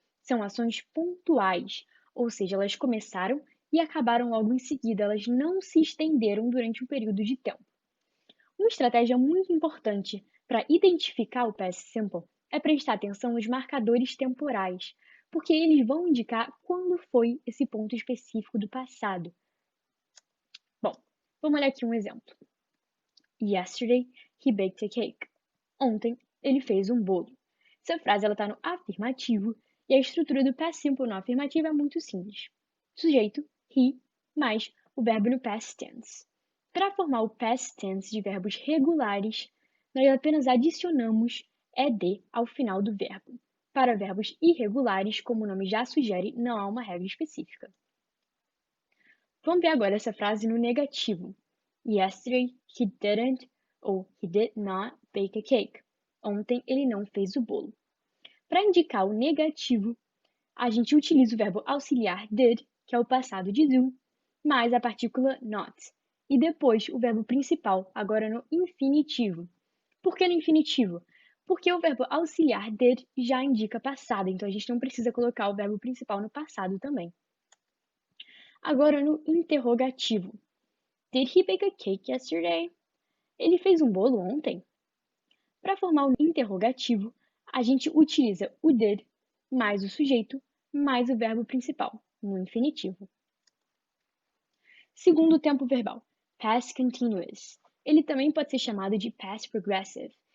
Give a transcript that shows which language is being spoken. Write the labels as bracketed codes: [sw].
[pt] São ações pontuais, ou seja, elas começaram e acabaram logo em seguida, elas não se estenderam durante um período de tempo. Uma estratégia muito importante para identificar o past simple é prestar atenção nos marcadores temporais, porque eles vão indicar quando foi esse ponto específico do passado. Bom, vamos olhar aqui um exemplo. [en] Yesterday, he baked a cake. [pt] Ontem, ele fez um bolo. Essa frase está no afirmativo e a estrutura do past simple no afirmativo é muito simples. Sujeito, he, mais o verbo no past tense. Para formar o past tense de verbos regulares, nós apenas adicionamos ed ao final do verbo. Para verbos irregulares, como o nome já sugere, não há uma regra específica. Vamos ver agora essa frase no negativo. [en] Yesterday he didn't ou he did not bake a cake. [pt] Ontem ele não fez o bolo. Para indicar o negativo, a gente utiliza o verbo auxiliar did, que é o passado de do, mais a partícula not. E depois o verbo principal, agora no infinitivo. Por que no infinitivo? Porque o verbo auxiliar did já indica passado, então a gente não precisa colocar o verbo principal no passado também. Agora no interrogativo. [en] Did he bake a cake yesterday? [pt] Ele fez um bolo ontem? Para formar o interrogativo, a gente utiliza o did mais o sujeito mais o verbo principal, no infinitivo. Segundo tempo verbal, past continuous. Ele também pode ser chamado de past progressive.